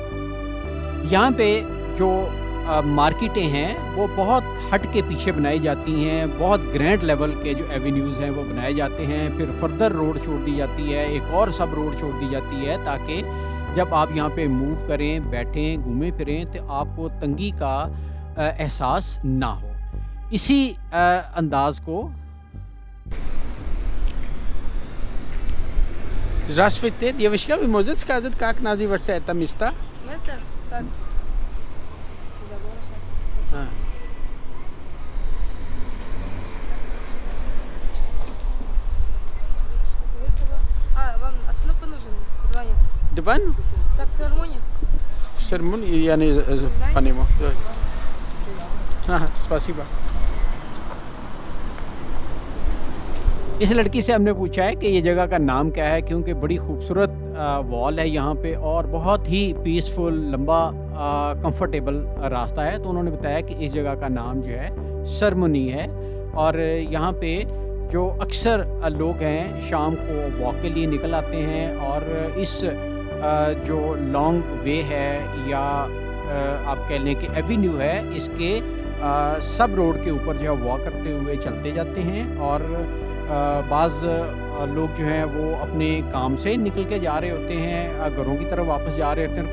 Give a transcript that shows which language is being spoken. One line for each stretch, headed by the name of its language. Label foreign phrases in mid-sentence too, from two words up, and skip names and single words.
Hindi: यहाँ पे जो मार्केटें हैं वो बहुत हट के पीछे बनाई जाती हैं, बहुत
English: grand level
Hindi: के जो एवेन्यूज़ हैं वो बनाए जाते हैं। फिर
English: further road
Hindi: छोड़ दी जाती है, एक और
English: sub road
Hindi: छोड़ दी जाती है ताकि जब आप यहाँ पे मूव करें, बैठें, घूमें फिरें तो आपको तंगी का एहसास ना हो। इसी अंदाज को
Russian: Здравствуйте, девочка, вы можете сказать, как называется это место? Место? Так. Забыла сейчас. Вам остановка нужен? Звоню. Диван? Так, филармония? Сермон, я не понимаю. Спасибо.
Hindi: इस लड़की से हमने पूछा है कि ये जगह का नाम क्या है, क्योंकि बड़ी खूबसूरत वॉल है यहाँ पे और बहुत ही पीसफुल, लंबा, कंफर्टेबल रास्ता है। तो उन्होंने बताया कि इस जगह का नाम जो है सरमुनी है और यहाँ पे जो अक्सर लोग हैं शाम को वॉक के लिए निकल आते हैं और इस जो
English: long way
Hindi: है या आप कह लें कि एवेन्यू है, इसके
English: sub road
Hindi: के ऊपर जो है वॉक करते हुए चलते जाते हैं और बाज़ लोग जो हैं वो अपने काम से निकल के जा रहे होते हैं, घरों की तरफ वापस जा रहे होते हैं।